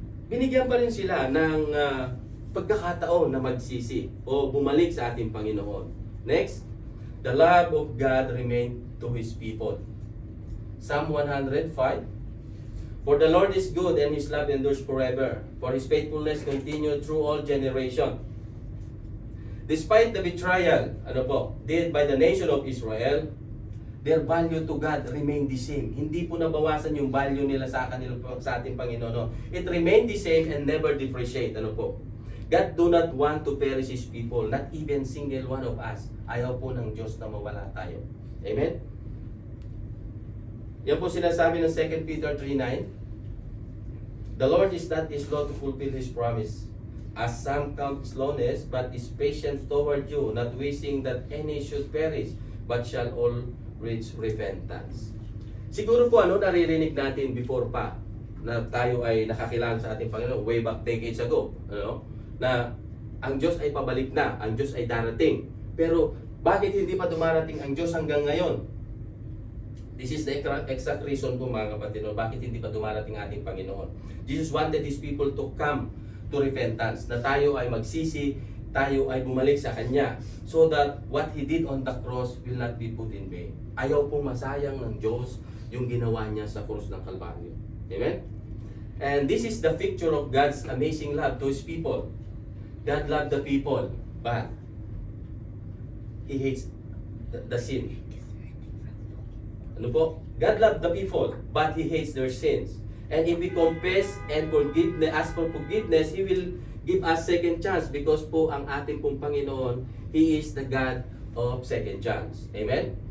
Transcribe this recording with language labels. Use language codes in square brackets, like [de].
[tl] Binigyan pa rin sila ng pagkakataon na magsisi o bumalik sa ating Panginoon. [en] Next, the love of God remained to His people. Psalm 105, for the Lord is good and His love endures forever, for His faithfulness continued through all generations. Despite the betrayal, did by the nation of Israel, their value to God remained the same. [tl] Hindi po nabawasan yung value nila sa ating Panginoon. [en] It remained the same and never depreciate. God do not want to perish His people, not even single one of us. [tl] Ayaw po ng Diyos na mawala tayo. Amen? Yan po sinasabi ng 2 Peter 3:9. [en] The Lord is not slow to fulfill His promise, as some count slowness, but is patient toward you, not wishing that any should perish, but shall all reach repentance. [tl] Siguro po naririnig natin before pa na tayo ay nakakilala sa ating Panginoon [en] way back decades ago, [tl] na ang Diyos ay pabalik na, ang Diyos ay darating. Pero bakit hindi pa dumarating ang Diyos hanggang ngayon? [en] This is the exact reason [tl] po mga kapatid, bakit hindi pa dumarating ating Panginoon. [en] Jesus wanted His people to come to repentance, [tl] na tayo ay magsisi, tayo ay bumalik sa Kanya, [en] so that what He did on the cross will not be put in vain. [tl] Ayaw pong masayang ng Diyos yung ginawa niya sa krus ng Kalbaryo. Amen? [en] And this is the picture of God's amazing love to His people. God loved the people, but He hates the sin. Ano po? God loved the people, but He hates their sins. And if we confess and ask for forgiveness, He will give us second chance, because po [tl] ang ating pong Panginoon, [en] He is the God of second chance. Amen?